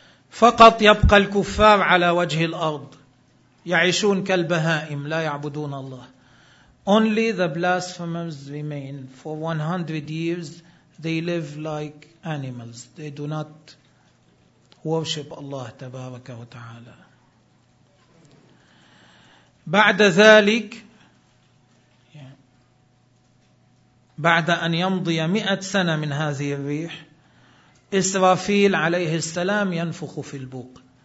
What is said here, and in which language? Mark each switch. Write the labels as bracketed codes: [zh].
[ar] فقط يبقى الكفار على وجه الأرض يعيشون كالبهائم لا يعبدون الله. [en] Only the blasphemers remain for 100 years. They live like animals. They do not worship Allah [ar] تبارك وتعالى. بعد ذلك بعد أن يمضي 100 سنة من هذه الريح إسرافيل عليه السلام ينفخ في البوق.